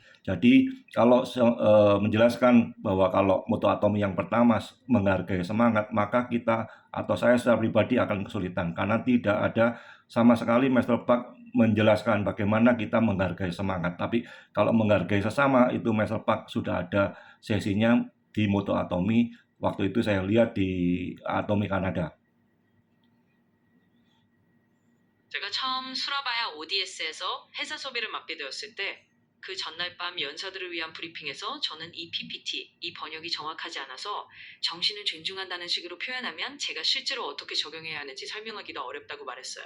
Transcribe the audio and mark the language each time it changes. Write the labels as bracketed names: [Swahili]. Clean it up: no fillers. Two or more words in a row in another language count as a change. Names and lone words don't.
[Indonesian] Jadi kalau menjelaskan bahwa kalau moto atomi yang pertama menghargai semangat, maka kita atau saya secara pribadi akan kesulitan karena tidak ada sama sekali Master Park menjelaskan bagaimana kita menghargai semangat. Tapi kalau menghargai sesama itu Master Park sudah ada sesinya di moto atomi. Waktu itu saya lihat di Atomi Kanada. [Korean] 제가 처음 수라바야 ODS에서 회사 소비를 맡게 되었을 때 그 전날 밤 연사들을 위한 브리핑에서 저는 이 PPT, 이 번역이 정확하지 않아서 정신을 존중한다는 식으로 표현하면 제가 실제로 어떻게 적용해야 하는지 설명하기도 어렵다고 말했어요.